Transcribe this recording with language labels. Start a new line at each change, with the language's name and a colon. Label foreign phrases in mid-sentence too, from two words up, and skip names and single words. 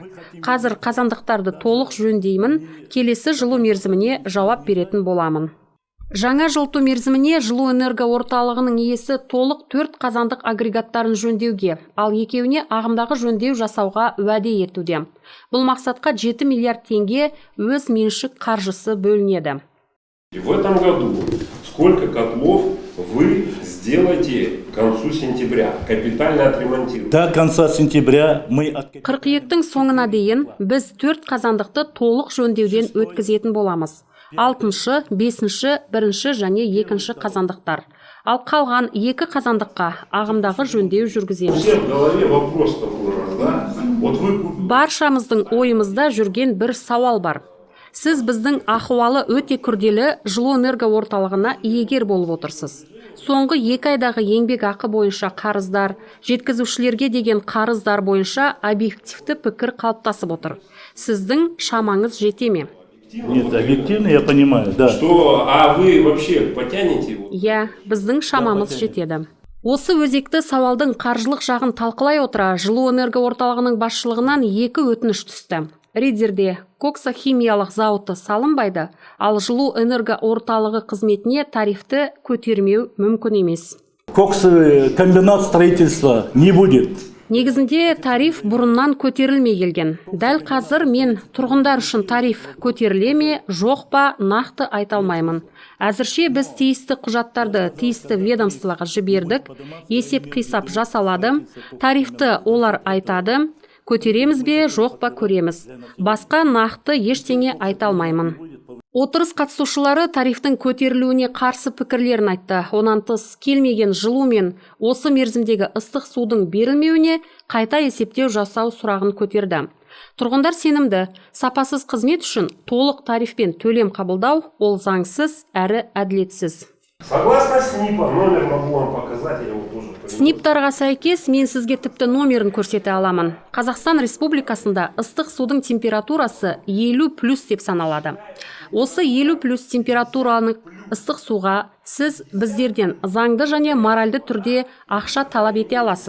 Kazakh: Қазір қазандықтарды толық жөндеймін, келесі жылу мерзіміне жауап беретін боламын. Жаңа жылыту мерзіміне жылу энерго орталығының иесі толық 4 қазандық агрегаттарын жөндеуге, ал 2-еуіне ағымдағы жөндеу жасауға уәде етуде. Бұл мақсатқа 7 миллиард теңге өз меншік қаржысы бөлінеді.
Russian: В этом году сколько котлов вы сделаете к концу сентября? Капитально отремонтируете? До конца сентября мы...
Kazakh: Қыркүйектің соңына дейін біз 4 қазандықты толық жөндеуден өткізетін боламыз. 6-шы, 5-шы, 1-шы және 2-шы қазандықтар. Ал қалған 2 қазандыққа ағымдағы жөндеу жүргіземіз. Баршамыздың ойымызда жүрген бір сауал бар. Сіз біздің ахуалы өте күрделі жылу энерго орталығына иегер болып отырсыз. Соңғы 2 айдағы еңбек ақы бойынша қарыздар, жеткізушілерге деген қарыздар бойынша объективті пікір қалыптасып отыр. Сіздің шамаңыз жете ме?
Russian: Нет, объективно я понимаю, да. А вы вообще потянете его? Я,
Kazakh: біздің шамамыз жетеді. Осы өзекті сауалдың қаржылық жағын талқылай отыра, жылу энерго орталығының басшылығынан 2 өтініш түсті. Риддерде коксохимиялық зауыты салынбайды, ал жылу энерго орталығы қызметіне тарифті көтермеу мүмкін емес.
Russian: Комбинат строительства не будет.
Kazakh: Негізінде тариф бұрыннан көтерілмей келген. Дәл қазір мен тұрғындар үшін тариф көтеріле ме, жоқ па, нақты айта алмаймын. Әзірше біз тиісті құжаттарды тиісті ведомствоға жібердік, есеп қисап жасалады, тарифті олар айтады, көтереміз бе, жоқ па көреміз. Басқа нақты ештеңе айта алмаймын. Отырыс қатысушылары тарифтің көтерілуіне қарсы пікірлерін айтты. Онан тыс келмеген жылу мен осы мерзімдегі ыстық судың берілмеуіне қайта есептеу жасау сұрағын көтерді. Тұрғындар сенімді, сапасыз қызмет үшін толық тарифпен төлем қабылдау ол заңсыз әрі әділетсіз.
Russian: Согласно СНИПа, номер могу вам показать, я его тоже понимаю.
Kazakh: СНИПтарға сәйкес мен сізге тіпті номерін көрсете аламын. Қазақстан Республикасында ыстық судың температурасы 50+ деп саналады. Осы 50+ температураны ыстық суға сіз біздерден заңды және моральды түрде ақша талап ете аласыз.